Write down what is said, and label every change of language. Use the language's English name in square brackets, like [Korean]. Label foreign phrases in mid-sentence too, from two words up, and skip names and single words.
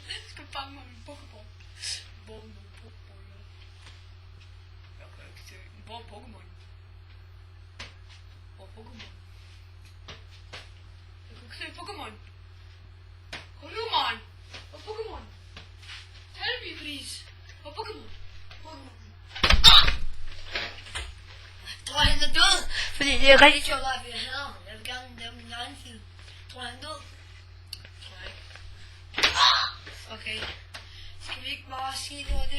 [Danish] Jeg skal fange mig med en Pokémon. Hvor er min Pokémon? Jeg kan ikke se den. Hvor er Pokémon? Hvor er Pokémon? Jeg kan ikke se Pokémon. Kom nu, man! Hvor er Pokémon? [English] Tell me, please. [Danish] Hvor er Pokémon? Jeg tror, han er død. Fordi det er rigtig sjovt, at vi hader ham. Jeg vil gerne lave min egen film. Jeg tror, han er død. Tror jeg ikke. Okay. Skal vi ikke bare sige, det var det?